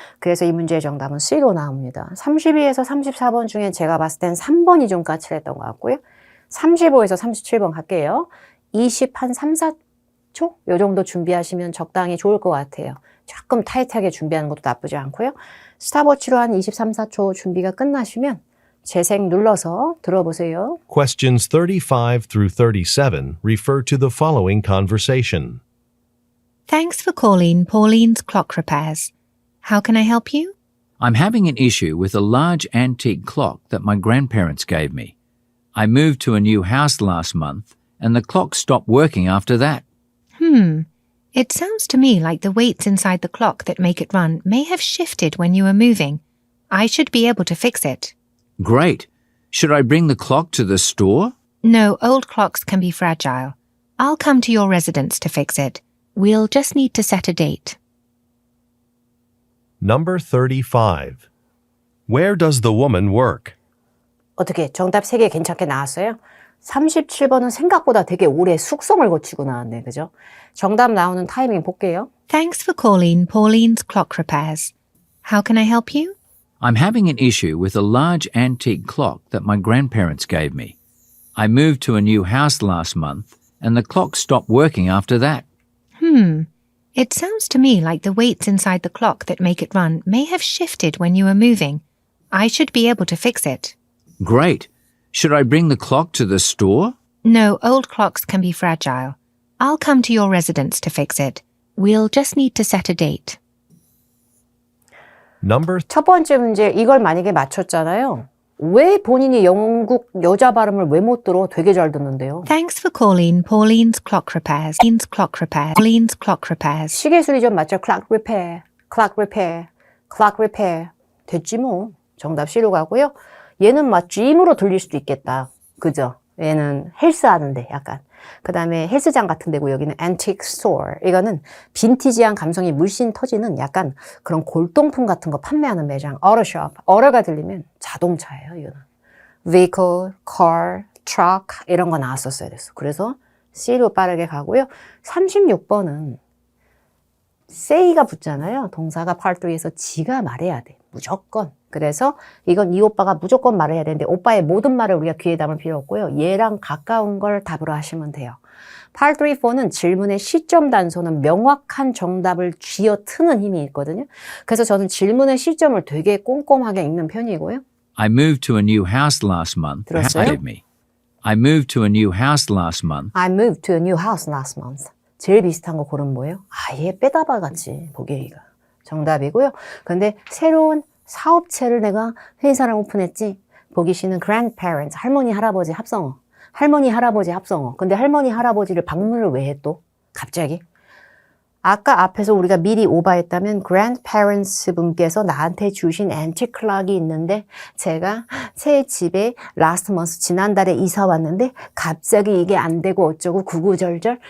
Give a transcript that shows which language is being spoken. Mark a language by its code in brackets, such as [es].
[ko] 그래서 이 문제의 정답은 C로 나옵니다. 32에서 34번 중에 제가 봤을 땐 3번이 좀 까칠했던 것 같고요. 35에서 37번 갈게요. 20 한 3, 초? 요 정도 준비하시면 적당히 좋을 것 같아요. 조금 타이트하게 준비하는 것도 나쁘지 않고요. 스탑워치로 한 23, 4초 준비가 끝나시면 재생 눌러서 들어보세요. [en] Questions 35 through 37 refer to the following conversation. Thanks for calling Pauline's Clock Repairs. How can I help you? I'm having an issue with a large antique clock that my grandparents gave me. I moved to a new house last month, and the clock stopped working after that. It sounds to me like the weights inside the clock that make it run may have shifted when you were moving. I should be able to fix it. Great. Should I bring the clock to the store? No, old clocks can be fragile. I'll come to your residence to fix it. We'll just need to set a date. Number 35. Where does the woman work? [ko] 어떻게 정답 3개 괜찮게 나왔어요? 37번은 생각보다 되게 오래 숙성을 거치고 나왔네. 그죠? 정답 나오는 타이밍 볼게요. [en] Thanks for calling Pauline's Clock Repairs. How can I help you? I'm having an issue with a large antique clock that my grandparents gave me. I moved to a new house last month, and the clock stopped working after that. It sounds to me like the weights inside the clock that make it run may have shifted when you were moving. I should be able to fix it. Great. Should I bring the clock to the store? No, old clocks can be fragile. I'll come to your residence to fix it. We'll just need to set a date. Number [ko] 첫 번째 문제 이걸 만약에 맞췄잖아요. 왜 본인이 영국 여자 발음을 왜 못 들어? 되게 잘 듣는데요. [en] Thanks for calling Pauline's Clock Repairs. Pauline's Clock Repairs. Pauline's Clock Repairs. [ko] 시계 수리 좀 맞죠? [en] Clock repair, clock repair, clock repair. [ko] 됐지 뭐. 정답 C로 가고요. 얘는 막 G으로 들릴 수도 있겠다. 그죠? 얘는 헬스 하는데 약간. 그 다음에 헬스장 같은 데고 여기는 antique store. 이거는 빈티지한 감성이 물씬 터지는 약간 그런 골동품 같은 거 판매하는 매장. [en] auto-shop. [ko] auto 들리면 자동차예요. 이거는. [en] vehicle, car, truck [ko] 이런 거 나왔었어야 됐어. 그래서 C로 빠르게 가고요. 36번은 say가 붙잖아요. 동사가 part 3에서 지가 말해야 돼. 무조건. 그래서 이건 이 오빠가 무조건 말을 해야 되는데 오빠의 모든 말을 우리가 귀에 담을 필요 없고요. 얘랑 가까운 걸 답으로 하시면 돼요. Part 3, 4는 질문의 시점 단서는 명확한 정답을 쥐어 트는 힘이 있거든요. 그래서 저는 질문의 시점을 되게 꼼꼼하게 읽는 편이고요. [en] I moved to a new house last month. [ko] 들었어요? [en] Gave me. I moved to a new house last month. I moved to a new house last month. [ko] 제일 비슷한 거 고르면 뭐예요? 아예 빼다봐 같이 보게이가 정답이고요. 근데 새로운 사업체를 내가 회사를 오픈했지. 보기 씨는 grandparents, 할머니, 할아버지 합성어. 할머니, 할아버지 합성어. 근데 할머니, 할아버지를 방문을 왜 해 또? 갑자기? 아까 앞에서 우리가 미리 오버했다면 grandparents 분께서 나한테 주신 antique clock이 있는데 제가 제 집에 last month 지난달에 이사 왔는데 갑자기 이게 안 되고 어쩌고 구구절절.